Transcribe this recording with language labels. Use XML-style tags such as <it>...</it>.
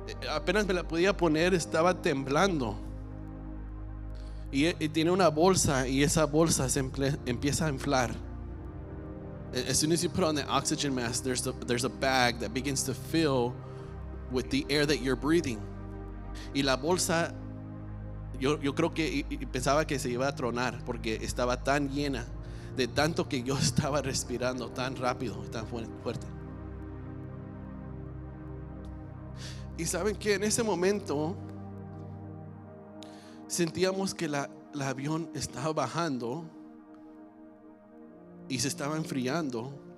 <es>Apenas me la podía poner, estaba temblando. Y tiene una bolsa y esa bolsa se empieza a inflar.</es> <en>As soon as you put on the oxygen mask, there's a bag that begins to fill with the air that you're breathing.</en> <es>Y la bolsa, yo creo que pensaba que se iba a tronar porque estaba tan llena de tanto que yo estaba respirando tan rápido y tan fuerte. Y saben que en ese momento sentíamos que el avión estaba bajando y se estaba enfriando.</es>